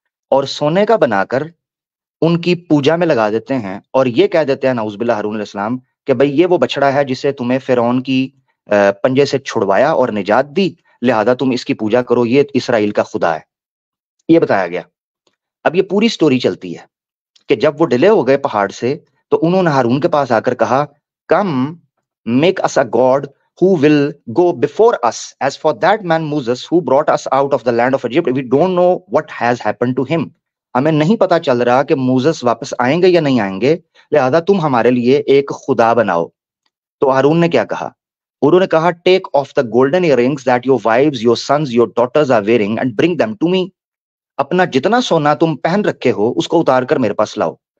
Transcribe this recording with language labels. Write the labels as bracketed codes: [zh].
[hi] और सोने का बनाकर उनकी पूजा में लगा देते हैं और ये कह देते हैं नाउज़ बिल्लाह हारून अलैहिस्सलाम कि भाई ये वो बछड़ा है जिसे तुम्हें फिरौन की पंजे से छुड़वाया और निजात दी, लिहाजा तुम इसकी पूजा करो, ये इसराइल का खुदा है. ये बताया गया. अब ये पूरी स्टोरी चलती है कि जब वो डिले हो गए पहाड़ से, तो उन्होंने हारून के पास आकर कहा, [en] Come make us a god who will go before us. As for that man Moses who brought us out of the land of Egypt, we don't know what has happened to him. [hi] हमें नहीं पता चल रहा कि मूसस वापस आएंगे या नहीं आएंगे, लिहाजा तुम हमारे लिए एक खुदा बनाओ. तो हारून ने क्या कहा? उन्होंने कहा, [en] Take off the golden earrings that your wives, your sons, your daughters are wearing and bring them to me. [hi] अपना जितना सोना तुम पहन रखे हो उसको उतार कर मेरे पास लाओ.